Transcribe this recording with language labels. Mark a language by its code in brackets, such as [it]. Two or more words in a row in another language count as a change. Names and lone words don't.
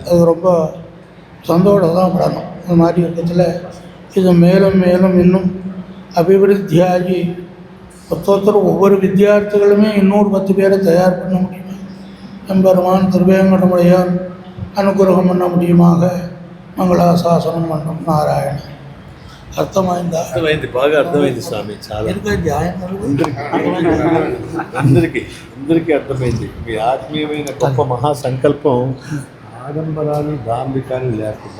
[ta] அது ரொம்ப சந்தோஷம் தான் படணும். இந்த மாதிரி இருக்கிறதுல இது மேலும் மேலும் இன்னும் அபிவிருத்தியாகி ஒருத்தர் ஒவ்வொரு வித்தியார்த்திகளுமே இன்னொரு 10 பேரை தயார் பண்ண முடியுமா, எம்பெருமான் திருவேங்கடமுடையான் அனுகிரகம் பண்ண முடியுமாக [te] మంగళాశాసనం అంటాం నారాయణ. అర్థమైందా? అర్థమైంది, బాగా అర్థమైంది స్వామి. చాలా అందరికీ అర్థమైంది. మీ ఆత్మీయమైన గొప్ప మహాసంకల్పం ఆడంబరాలు డాంబికాలు లేకుండా